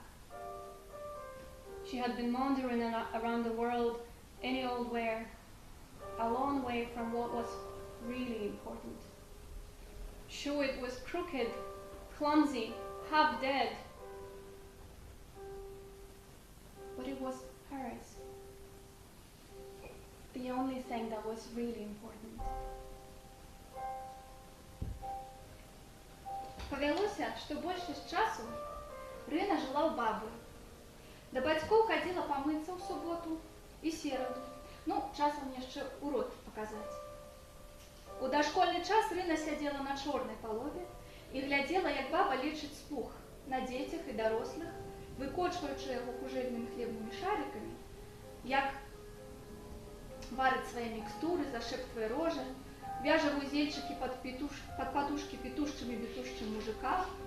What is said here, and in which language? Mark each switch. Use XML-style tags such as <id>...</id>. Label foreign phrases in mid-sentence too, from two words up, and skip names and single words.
<en>She had been wandering around the world any old where, a long way from what was really important. Sure, it was crooked, clumsy, half dead, but it was hers. The only thing that was really important.</en> <be>Павялося, што большасць часу Рына жыла ў бабы. Да бацькоў хадзіла памыцца ў суботу і сераду. Часам яшчэ урод паказаць. У дашкольны час Рына сядзела на чорнай палове і глядзела, як баба лечыць спух на дзецях і дарослых, выкочваючы яго кужэльнымі хлебнымі шарикамі, як варыць свае мікстуры, зашэптвае рожы, вяжа вузельчыкі пад падушкі пітушчым мужикам.</be>